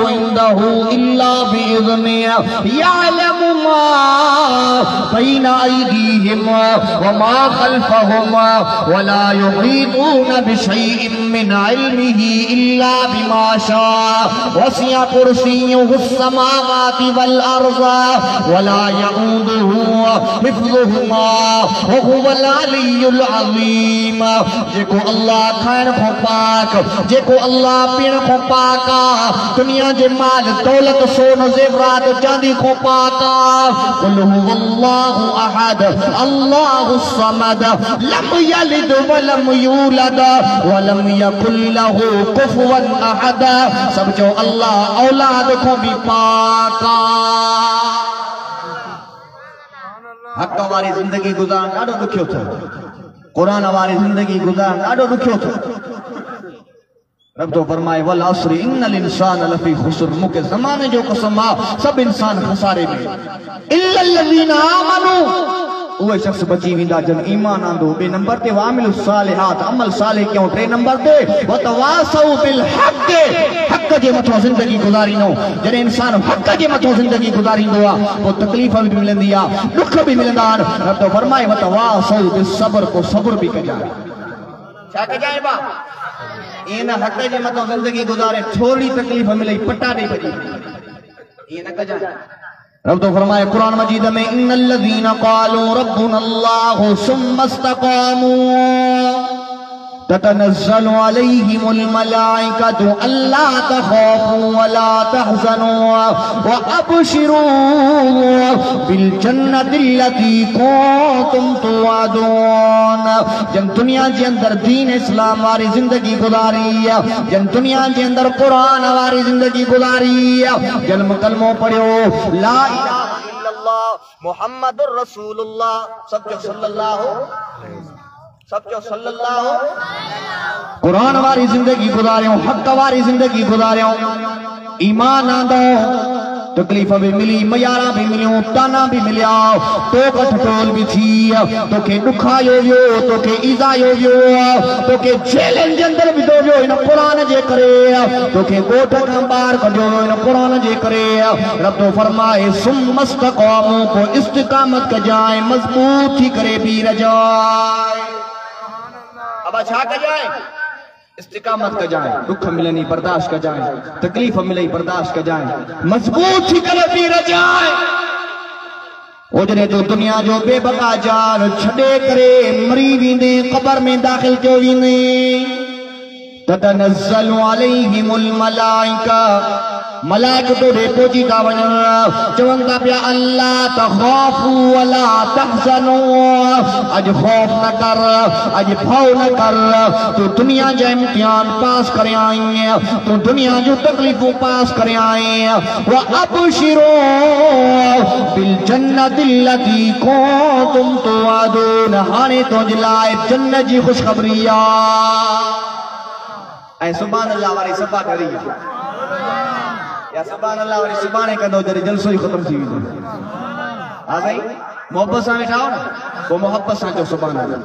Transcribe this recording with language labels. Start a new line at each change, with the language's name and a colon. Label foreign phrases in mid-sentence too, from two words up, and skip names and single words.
Arabic: عنده إلا بإذنه يعلم ما بين أيديهم وما خلفهم ولا يحيطون بشيء من علمه إلا بما شاء وسع كرسيه السماوات والأرض ولا حفظهما وهو العلي العظيم.
Sindhi: जेको अल्लाह खाइण खां पाक, जेको अल्लाह पीअण खां पाक आ, दुनिया जे माल दौलत सोन ज़ेवरात चांदी खां पाक आ।
Arabic: قل هو الله أحد الله الصمد لم يلد ولم يولد ولم يكن له كفوا أحد.
Sindhi: सब जो अल्लाह औलाद खां भी पाक आ। हक़ वारी ज़िंदगी गुज़ारण ॾाढो ॾुखियो थियो। क़ुरान वारी ज़िंदगी गुज़ारण ॾाढो ॾुखियो थियो। रब तो फरमाए
Arabic: والعصر إن الإنسان لفي خسر.
Sindhi: मूंखे ज़माने जो कसम आ, सब इंसान खसारे में
Arabic: إلا الذين آمنوا.
Sindhi: उहे शख्स बची वेंदा जन ईमान आंदो। बे नंबर ते
Arabic: وعملوا الصالحات,
Sindhi: अमल सालिह क्यों। टे नंबर ते
Arabic: وتواصوا بالحق,
Sindhi: हक़ जे मथो ज़िंदगी गुज़ारींदो। जॾहिं इंसान हक़ जे मथो ज़िंदगी गुज़ारींदो आहे पोइ तकलीफ़ बि मिलंदी आहे, दुख बि मिलंदा आहिनि। रब तो फरमाए
Arabic: وتواصوا بالصبر,
Sindhi: को सब्र बि कजाए। छा कजाए बा इन हक़ जे मथो ज़िंदगी गुज़ारे, थोड़ी तकलीफ़ मिले पटा ॾेई भॼी, ईअं न कजाए। रब तो फरमाए कुरान मजीद में
Arabic: إن الذين قالوا ربنا الله ثم استقاموا تتنزل عليهم الملائكة ألا تخافوا ولا تحزنوا وأبشروا بالجنة التي كنتم توعدون.
Sindhi: जन दुनिया जे अंदर दीन इस्लाम वारी ज़िंदगी गुज़ारी, जन दुनिया जे अंदर कुरान वारी ज़िंदगी गुज़ारी, जन कलमो पढ़ियो
Arabic: لا إله إلا الله محمد رسول الله,
Sindhi: सब जो सल्लल्लाहु, सब जो सल्लल्लाहु, कुरान वारी ज़िंदगी गुज़ारियो, हक़ वारी ज़िंदगी गुज़ारियो। ईमान आंदो, तकलीफ़ भी मिली, मयारा भी मिलियो, ताना भी मिलिया, तो कठोल भी थी, तो के दुखायो वियो, तो के ईज़ायो वियो, तो के जेलन जे अंदर विधो वियो इन कुरान जे करे, तो के ॻोठ खां ॿाहिर कढियो वियो इन कुरान जे करे। रब तो फरमाए
Arabic: ثم استقاموا,
Sindhi: को इस्तिक़ामत कजाए, मज़बूत थी करे बीह रजाए। अब छा कजाए? इस्तिकामत कजाए, दुख मिलनी बर्दाश्त कजाए, तकलीफ मिले बर्दाश्त कजाए, मजबूत थी करे बीह रजाए। ओजरे जो दुनिया जो बेबका जान छड़े करे मरी वेंदे, क़ब्र में दाखिल थियो वेंदे।
Arabic: تتنزل عليهم الملائكة,
Sindhi: मलाइकतो ॾे पहुची था वञनि, चवनि था पिया
Arabic: ألا تخافوا ولا تحزنوا,
Sindhi: अॼु ख़ौफ़ न कर, अॼु भउ न कर, तूं दुनिया जा इम्तिहान पास करे आई, तूं दुनिया जूं तकलीफ़ूं पास करे आई।
Arabic: وأبشروا بالجنة التي كنتم توعدون,
Sindhi: हाणे तुंहिंजे लाइ जन्नत जी ख़ुशख़बरी आहे। ऐं
Arabic: سبحان الله
Sindhi: वारी सफ़ा करी या
Arabic: سبحان الله
Sindhi: वारी सुभाणे कंदो जॾहिं जलसो ई ख़तम थी वेंदो। हा साईं, मोहब्बत सां वेठा हो न, पोइ मोहब्बत सां चओ
Arabic: سبحان الله.